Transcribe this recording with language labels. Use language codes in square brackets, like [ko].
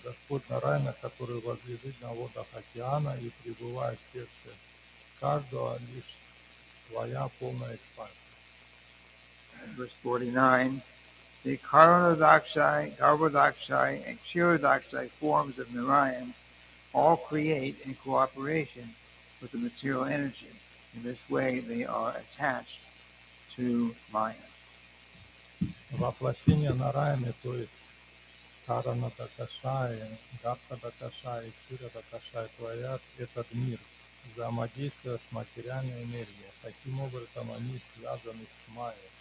[ru] Господь Нараяна, который возлежит на водах океана и пребывает в сердце каждого, лишь твоя полная экспансия. [en] Verse 49. The Karanodakshai, Garbhodakshai, and Kshirodakshai forms of Narayan all create in cooperation with the material energy. In this way, they are attached to Maya. [ru] Воплощение Нараяны, то есть Каранадакашай, Гартадакашай, Кширадакашай, творят этот мир взаимодействия с материальной энергией. Таким образом, они связаны с майей.